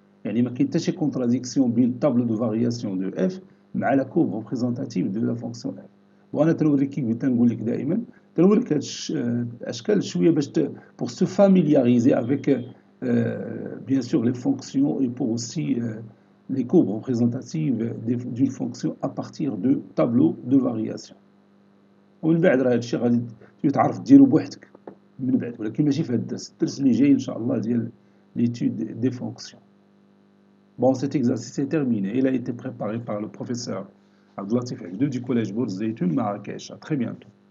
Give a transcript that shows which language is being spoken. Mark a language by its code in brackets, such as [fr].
[fr] يعني ما كاين حتى شي كونتراديكسيون بين التابلو دو فارياسيون دو f مع la courbe représentative de la fonction f. [ar] وانا تنوريك كيف تنقول لك دائما تنوريك هاد الاشكال شويه باش pour se familiariser avec bien sûr les fonctions et pour aussi les courbes représentatives d'une fonction à partir de tableaux de variation. ومن بعد راه هادشي غادي تعرف ديرو بوحدك من بعد ولكن ماشي في هذا الدرس. الدرس اللي جاي إن شاء الله ديال l'étude des fonctions. [fr] Bon, cet exercice est terminé. Il a été préparé par le professeur Abdelatif Abdou du collège Bourz Zeytoun Marrakech. À très bientôt.